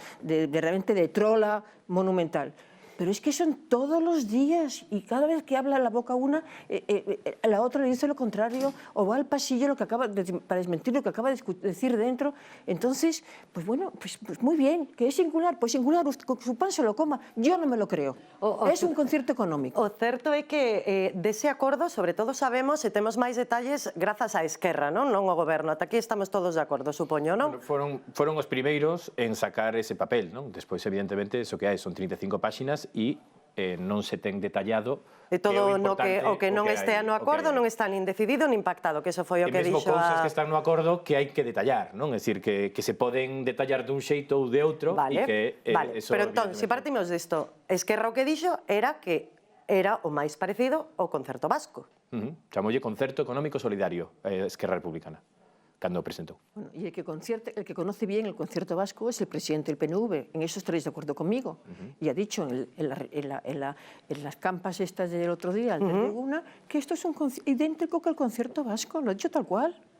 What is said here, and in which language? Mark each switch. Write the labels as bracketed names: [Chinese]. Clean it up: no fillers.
[Spanish] realmente de trola monumental. Pero es que son todos los días y cada vez que habla la boca una, la otra le dice lo contrario o va al pasillo para desmentir lo que acaba de decir dentro. Entonces, pues bueno, pues muy bien, que es singular, pues singular, su pan se lo coma. Yo no me lo creo. Es un concierto económico. [Galician] O certo é que dese acordo, sobre todo sabemos e temos máis detalles grazas a Esquerra, non ao goberno. Ata aquí estamos todos de acordo, supoño, non? Foron os primeiros en sacar ese papel, non? Despois, evidentemente, eso que hai son 35 páxinas e non se ten detallado E todo o que non estea no acordo non está nin decidido nin pactado, que eso foi o que dixo a... E mesmo cousas que están no acordo que hai que detallar, non? É dicir, que se poden detallar dun xeito ou de outro. Vale, pero entón, se partimos disto, Esquerra o que dixo era que era o máis parecido ao concerto vasco. Chamolle concerto económico solidario, Esquerra Republicana. cando o presentou. [Spanish] Bueno, y el que conoce bien el concierto vasco es el presidente del PNV. En eso estaréis de acuerdo conmigo. Y ha dicho en las campas estas del otro día, el de Laguna, que esto es idéntico que el concierto vasco. Lo ha dicho tal cual.